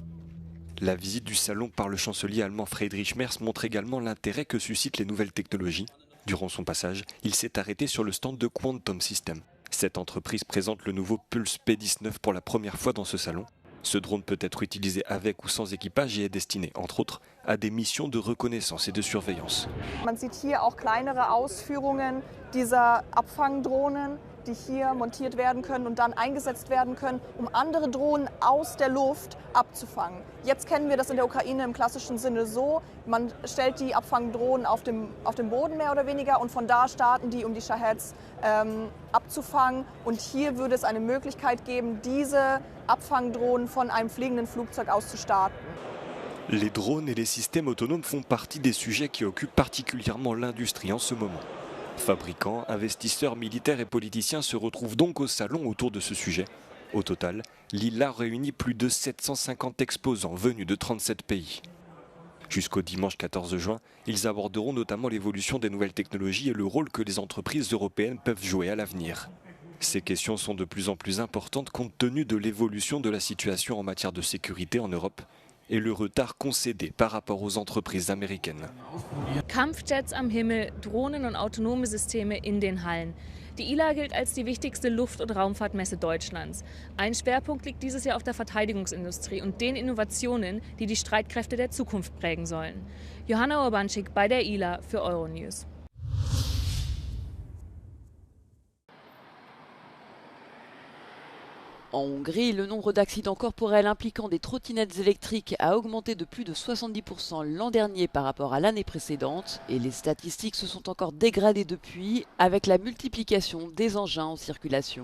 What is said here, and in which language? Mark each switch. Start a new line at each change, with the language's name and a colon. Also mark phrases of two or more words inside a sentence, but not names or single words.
French: La visite du salon par le chancelier allemand Friedrich Merz montre également l'intérêt que suscitent les nouvelles technologies. Durant son passage, il s'est arrêté sur le stand de Quantum Systems. Cette entreprise présente le nouveau Pulse P-19 pour la première fois dans ce salon. Ce drone peut être utilisé avec ou sans équipage et est destiné, entre autres, à des missions de reconnaissance et de surveillance.
German: Man sieht hier auch kleinere Ausführungen dieser Abfangdrohnen, die hier montiert werden können und dann eingesetzt werden können, andere Drohnen aus der Luft abzufangen. Jetzt kennen wir das in der Ukraine im klassischen Sinne so, man stellt die Abfangdrohnen auf dem Boden mehr oder weniger und von da starten die, die Shaheds abzufangen. Und hier würde es eine Möglichkeit geben, diese Abfangdrohnen von einem fliegenden Flugzeug aus zu starten.
French: Les drones et les systèmes autonomes font partie des sujets qui occupent particulièrement l'industrie en ce moment. Fabricants, investisseurs, militaires et politiciens se retrouvent donc au salon autour de ce sujet. Au total, l'ILA réunit plus de 750 exposants venus de 37 pays. Jusqu'au dimanche 14 juin, ils aborderont notamment l'évolution des nouvelles technologies et le rôle que les entreprises européennes peuvent jouer à l'avenir. Ces questions sont de plus en plus importantes compte tenu de l'évolution de la situation en matière de sécurité en Europe et le retard concédé par rapport aux entreprises américaines.
German: Kampfjets am Himmel, Drohnen und autonome Systeme in den Hallen. Die ILA gilt als die wichtigste Luft- und Raumfahrtmesse Deutschlands. Ein Schwerpunkt liegt dieses Jahr auf der Verteidigungsindustrie und den Innovationen, die die Streitkräfte der Zukunft prägen sollen. Johanna Urbanschik bei der ILA für Euronews.
French: En Hongrie, le nombre d'accidents corporels impliquant des trottinettes électriques a augmenté de plus de 70% l'an dernier par rapport à l'année précédente et les statistiques se sont encore dégradées depuis avec la multiplication des engins en circulation.